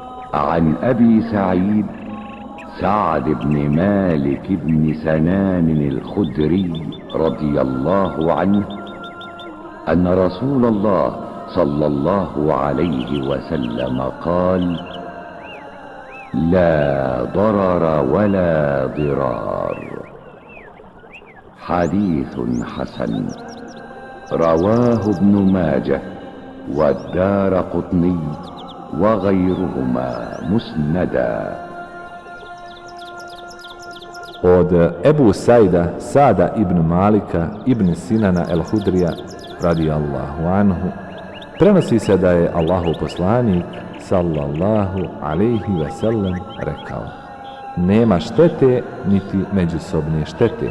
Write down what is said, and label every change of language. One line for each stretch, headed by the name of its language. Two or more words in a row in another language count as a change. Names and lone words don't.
Arabic: عن أبي سعيد سعد بن مالك بن سنان الخدري رضي الله عنه أن رسول الله صلى الله عليه وسلم قال: لا ضرر ولا ضرار. حديث حسن رواه ابن ماجه والدارقطني وغيرهما مسندا.
Bosnian: Od Ebu Saida, Sada ibn Malika ibn Sinana el-Hudrija
Arabic: رضي الله عنه
Bosnian: prenosi se da je Allahov poslanik
Arabic: صلى الله عليه وسلم
Bosnian: rekao: nema štete niti međusobne štete.